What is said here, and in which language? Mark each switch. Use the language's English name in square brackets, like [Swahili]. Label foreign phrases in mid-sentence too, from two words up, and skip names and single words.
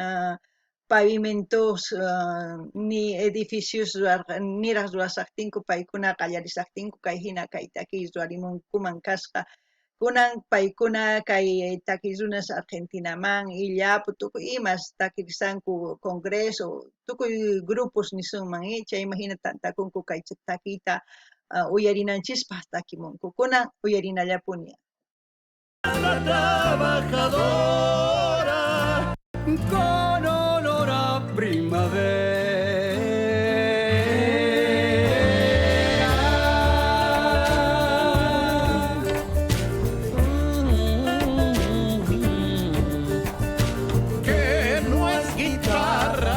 [Quechua] pavimentos ni edificios niraq ruwasaqtinku paykuna qallarisaqtinku kay hina kay takiy ruwarimunkuman kasqa kunan paykuna kay takiy runas Argentinaman illapu tukuy imas takirisanku congreso tukuy grupos nisunman chayman hina tantakunku kay takiyta uyarinanchispaq takimunku kunan uyarinallapuni. [Spanish] La trabajadora con olor a primavera. Que no es guitarra.